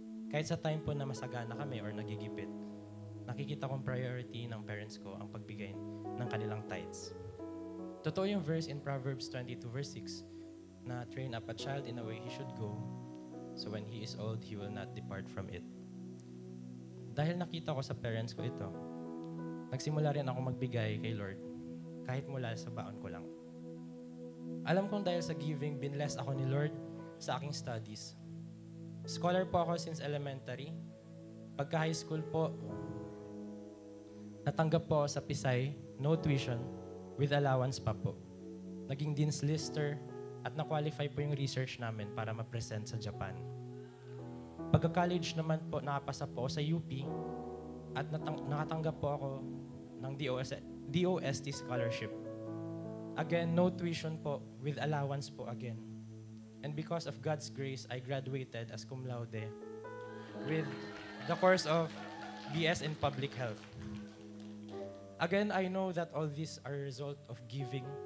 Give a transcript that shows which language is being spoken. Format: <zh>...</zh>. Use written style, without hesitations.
<tl>Kahit sa time po na masagana kami or nagigipit, nakikita kong priority ng parents ko ang pagbigay ng kanilang tithes. Totoo yung</tl> <en>verse in Proverbs 22 verse 6 na train up a child in a way he should go, so when he is old, he will not depart from it.</en> <tl>Dahil nakita ko sa parents ko ito, nagsimula rin ako magbigay kay Lord, kahit mula sa baon ko lang. Alam kong dahil sa giving, binless ako ni Lord sa aking studies. Scholar po ako since elementary. Pagka high school po, natanggap po ako sa Pisay,</tl> <en>no tuition, with allowance</en> <tl>pa po. Naging Dean's Lister at na-qualify po yung research namin para ma-present sa Japan. Pagka-college naman po, nakapasa po ako sa UP at nakatanggap po ako ng DOST scholarship.</tl> <en>Again, no tuition po, with allowance po again. And because of God's grace, I graduated as cum laude with the course of BS in Public Health. Again, I know that all these are a result of giving.</en>